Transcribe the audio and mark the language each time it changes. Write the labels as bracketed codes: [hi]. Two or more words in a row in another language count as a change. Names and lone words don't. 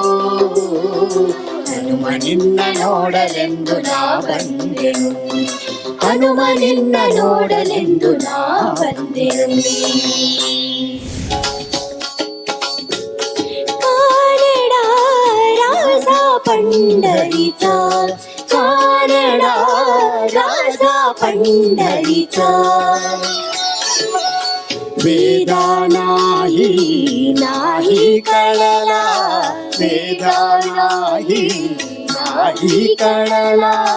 [kn] ಹನುಮ ನಿನ್ನ ನೋಡಲೆಂದು ನಾ ಬಂದೆನು, ಹನುಮ ನಿನ್ನ ನೋಡಲೆಂದು ನಾ ಬಂದೆನು. [mr] कानड रास पंढरीचा, कानडा राजा पंढरीचा. वेदा नाही नाही कळला, वेदा नाही नाही कळला.